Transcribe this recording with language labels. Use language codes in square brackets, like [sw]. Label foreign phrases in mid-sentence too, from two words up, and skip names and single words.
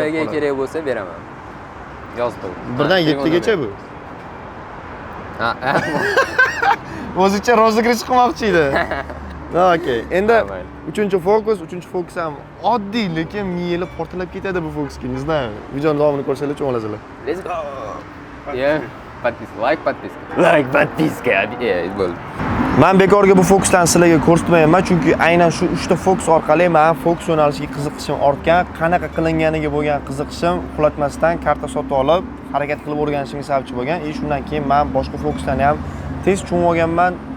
[uz] Sizlarga qoladi. kerak bo'lsa beraman. Yozdim. 1dan 7 gacha bu. Ha. O'zicha rozыгрыш qilmoqchi edi. Okey. Endi 3-fokus ham oddiy, lekin miyali portlab ketadi bu fokusga. [ru] Не знаю. [uz] Videoni davomini ko'rsanglar tushunib olasizlar. [en] Let's go. Yeah. Like подписка. Bo'ldi. [uz] Men bekorga bu fokuslarni sizlarga ko'rsatmayman, chunki aynan shu 3 ta fokus orqali men fokus yo'nalishiga qiziqishim ortgan, qanaqa qilinganiga bo'lgan qiziqishim uxlatmasdan karta sotib olib, harakat qilib o'rganishimga sababchi bo'lgan. Shundan keyin men boshqa fokuslarni ham tez tushunib olganman.